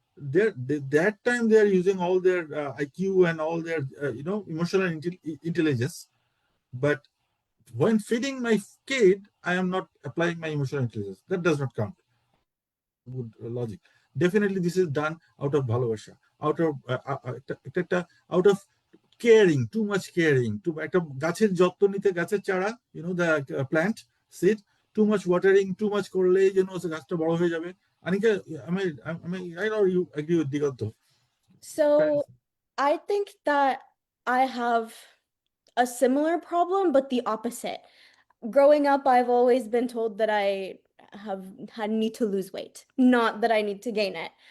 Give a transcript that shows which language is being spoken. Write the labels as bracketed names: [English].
[English] That time they're using all their IQ and all their emotional intelligence, but when feeding my kid, I am not applying my emotional intelligence. That does not count. I don't think this is a good logic. Definitely, this is done out of bhalovasha, out of out of caring, too much caring. [Bangla] To একটা গাছের যত্ন নিতে গাছের চারা, [English] the plant seed, too much [Bangla] watering, too much করলেই গাছটা বড় হয়ে যাবে. [English] Anika, am I right, or you agree with Diganto? So I think that I have a similar problem, but the opposite. Growing up, I've always been told that I have had need to lose weight, not that I need to gain it.